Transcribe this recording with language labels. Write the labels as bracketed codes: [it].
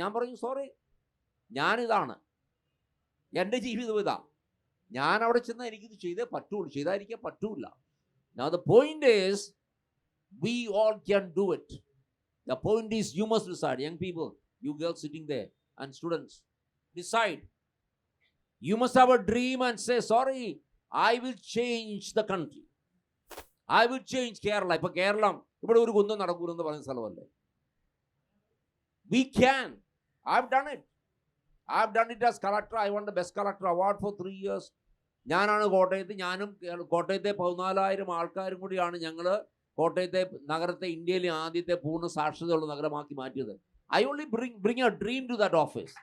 [ml] ഞാൻ പറഞ്ഞു, സോറി, ഞാനിതാണ്, എൻ്റെ ജീവിതം ഇതാ, ഞാൻ അവിടെ ചെന്നാൽ എനിക്കിത് ചെയ്തേ പറ്റുള്ളൂ, ചെയ്തായിരിക്കാൻ പറ്റൂല. [en] Now the point is, we all can do it. The point is, you must decide. Young people, you girls sitting there and students, decide. You must have a dream and say, sorry, I will change the country. I will change Kerala. [ml] ഇപ്പൊ കേരളം ഇവിടെ ഒരു കുന്തം നടക്കൂലെന്ന് പറയുന്ന സ്ഥലമല്ലേ? [en] We can. I've done it. I've done it as collector. I won the best collector award for 3 years. [ml] ഞാനാണ് ഞാനും കോട്ടയത്തെ 14,000 ആൾക്കാരും കൂടിയാണ് ഞങ്ങൾ കോട്ടയത്തെ നഗരത്തെ ഇന്ത്യയിലെ ആദ്യത്തെ പൂർണ്ണ സാക്ഷരതയുള്ള നഗരമാക്കി മാറ്റിയത്. [en] I only bring a dream to that office.